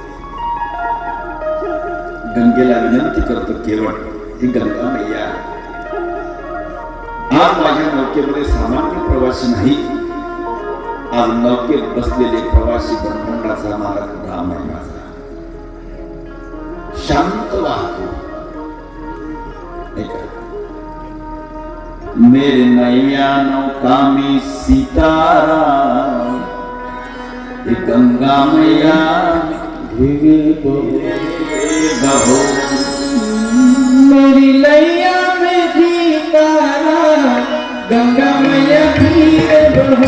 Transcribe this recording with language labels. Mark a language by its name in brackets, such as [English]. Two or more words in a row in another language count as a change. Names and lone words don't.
[Marathi] गंगेला विनंती करतो केवळ ही गंगा मैया आज माझ्या नौकेमध्ये सामान्य प्रवासी नाही, आज नौकेत बसलेले प्रवासी ब्रह्मांडाचा मालक राम आहे माझा. शांत वाहतो. [Hindi] मेरे नैया नौका में सीताराम गंगा मैया भीगे बहो. मेरी नैया में सीताराम गंगा मैया भीगे बहो.